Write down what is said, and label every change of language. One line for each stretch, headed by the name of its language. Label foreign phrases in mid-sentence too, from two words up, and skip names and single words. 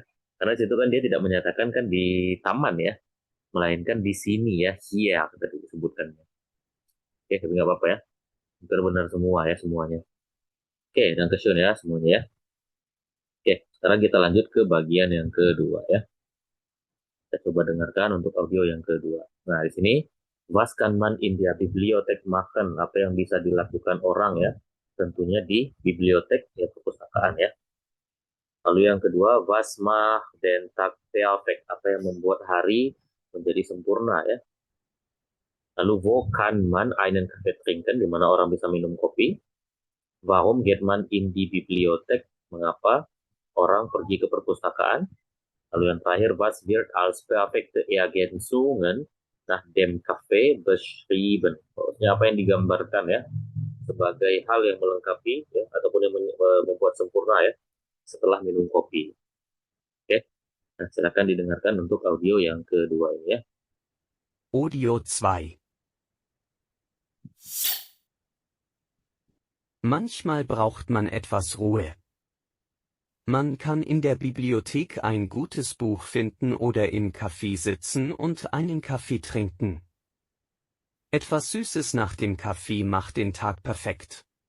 Indonesian: Karena situ kan dia tidak menyatakan kan di taman ya. Melainkan di sini ya, here tadi disebutkan. Oke, tapi nggak apa-apa ya. Benar-benar semua ya, semuanya. Oke, dan question ya, semuanya ya. Oke, sekarang kita lanjut ke bagian yang kedua ya. Kita coba dengarkan untuk audio yang kedua. Nah, di sini
German: was kann man in der Bibliothek machen?
Indonesian: Apa yang bisa dilakukan orang ya? Tentunya di bibliotek ya, perpustakaan ya. Lalu yang kedua,
German: was macht den Tag perfekt?
Indonesian: Apa yang membuat hari menjadi sempurna ya?
German: Lalu wo kann man einen Kaffee trinken?
Indonesian: Di mana orang bisa minum kopi?
German: Warum geht man in die Bibliothek?
Indonesian: Mengapa orang pergi ke perpustakaan? Lalu yang terakhir,
German: was wird als perfekte Ergänzungen nach dem Kaffee beschrieben?
Indonesian: Maksudnya apa yang digambarkan ya sebagai hal yang melengkapi ya, ataupun yang membuat sempurna ya setelah minum kopi. Oke, nah silakan didengarkan untuk audio yang kedua ini ya. Audio 2.
German: Manchmal braucht man etwas Ruhe. Man kann in der Bibliothek ein gutes Buch finden oder im Café sitzen und einen Kaffee trinken. Etwas Süßes nach dem Kaffee macht den Tag perfekt.